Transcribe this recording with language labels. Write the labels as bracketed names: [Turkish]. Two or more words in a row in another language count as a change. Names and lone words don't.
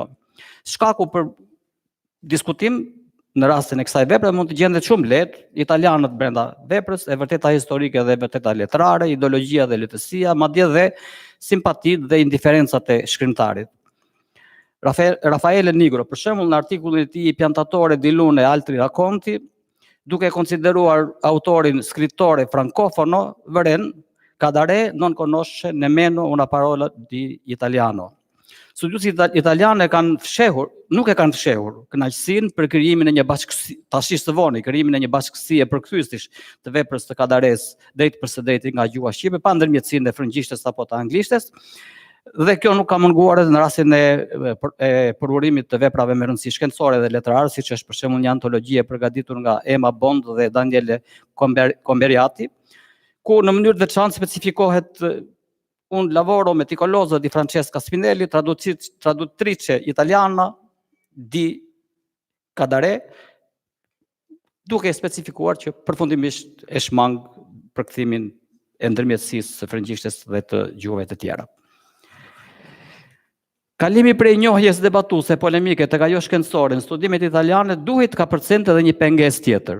[Albanian] Shkaku për diskutim në rastin e kësaj vepre mund të gjendet shumë lehtë, italianët brenda veprës, e vërteta historike dhe vërteta letrare, ideologjia dhe lehtësia, madje dhe simpatitë dhe indiferencat e shkrimtarit. Raffaele Nigro, për shembull, në artikullin e tij Piantatore di lune altri racconti, duke konsideruar autorin [Italian] scrittore francofono, [Albanian] vëren Kadare [Italian] non conosce nemmeno una parola di italiano. [Albanian] Studiuesit italianë nuk e kanë fshehur kënaqësinë për krijimin e një bashkësie, tashisht të vonë, krijimin e një bashkësie përkthyesish të veprës të Kadares drejt për së drejti nga gjuha shqipe, pa ndërmjetësinë e frëngjishtes apo të anglishtes. Dhe kjo nuk ka munguar edhe në rastin e përurimit të veprave me rëndësi shkencore dhe letrare, siç është për shembull një antologji e përgatitur nga Emma Bond dhe Daniele Comberiati, ku në mënyrë të veçantë specifikohet [Italian] un lavoro meticoloso di Francesca Spinelli, traduttrice italiana di Kadare, [Albanian] duke specifikuar që përfundimisht e shmang përkthimin e ndërmjetësisë së frëngjishtes dhe të gjuhëve të tjera. Kalimi prej njohjes debatuese polemike tek ajo shkencore në studimet italiane duhet ka përcente edhe një pengesë tjetër.